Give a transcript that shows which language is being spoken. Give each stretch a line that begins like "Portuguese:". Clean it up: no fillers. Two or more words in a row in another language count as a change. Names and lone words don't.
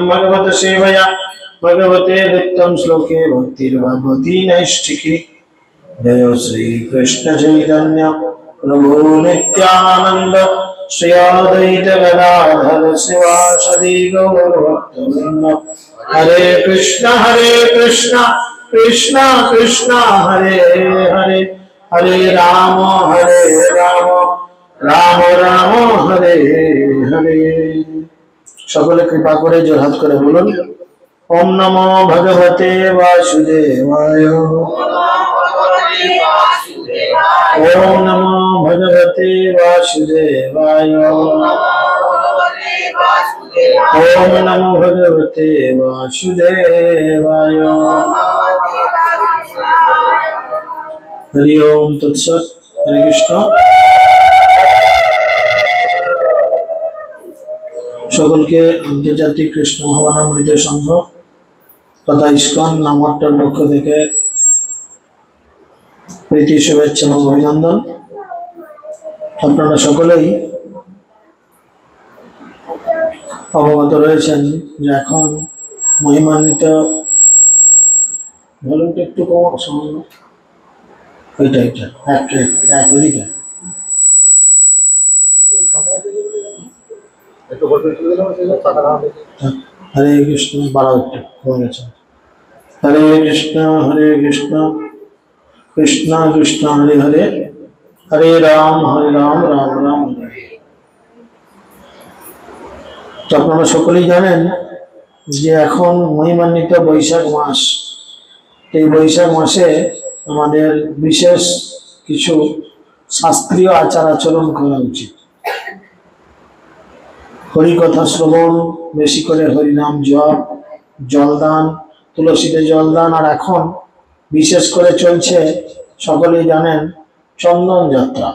Sanskrit: भगवत सेवया भगवते दत्तं श्लोके भक्तिर्भगवती नैष्ठिकी जय श्री कृष्ण चैतन्य प्रभु नित्यानंद श्री अद्वैत गदाधर शिवासदि गौर भक्तवृंद हरे कृष्ण कृष्ण कृष्ण हरे हरे हरे राम राम राम हरे हरे
Bangla: সকলে কৃপা করে জোড়হাত করে বলুন
Sanskrit: ओम नमो भगवते वासुदेवाय ओम नमो भगवते वासुदेवाय ओम नमो भगवते वासुदेवाय हरि ओम तत्सत हरे कृष्ण
Bangla: সকলকে আন্তর্জাতিক কৃষ্ণ ভাবনামৃত সংঘ তথা ইসকন নামটার পক্ষ থেকে প্রীতি শুভেচ্ছা এবং অভিনন্দন। আপনারা সকলেই অবগত রয়েছেন যে এখন মহিমান্বিত ভলিউমটা একটু কম সামান্য ওইটা এক ওদিকে
Sanskrit: हरे कृष्ण बारह हरे कृष्ण कृष्ण कृष्ण हरे हरे हरे राम राम राम हरे।
Bangla: तो আপনারা সকলেই জানেন যে এখন মহিমান্বিত বৈশাখ মাস, এই বৈশাখ মাসে আমাদের বিশেষ কিছু শাস্ত্রীয় আচার আচরণ করা উচিত। হরিকথা শ্রবণ, বেশি করে হরিনাম জপ, জলদান, তুলসীতে জলদান, আর এখন বিশেষ করে চলছে সকলেই জানেন চন্দন যাত্রা।